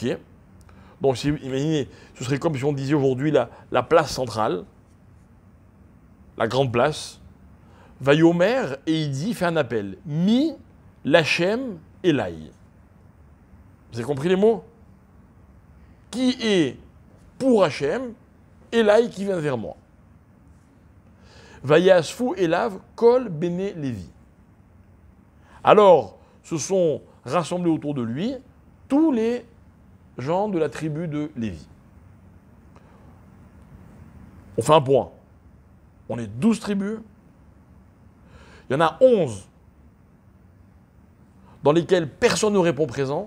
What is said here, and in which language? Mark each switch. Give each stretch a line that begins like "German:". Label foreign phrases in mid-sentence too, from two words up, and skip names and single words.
French: Donc, imaginez, ce serait comme si on disait aujourd'hui la place centrale, la grande place. Vayomer, et il fait un appel.
Hebrew: מי, לה', אלי.
French: Vous avez compris les mots? Qui est pour Hachem, Elai qui vient vers moi.
Hebrew: ויאספו אליו כל בני לוי.
French: Alors, se sont rassemblés autour de lui tous les gens de la tribu de Lévi. On fait un point. On est 12 tribus. Il y en a 11 dans lesquelles personne ne répond présent.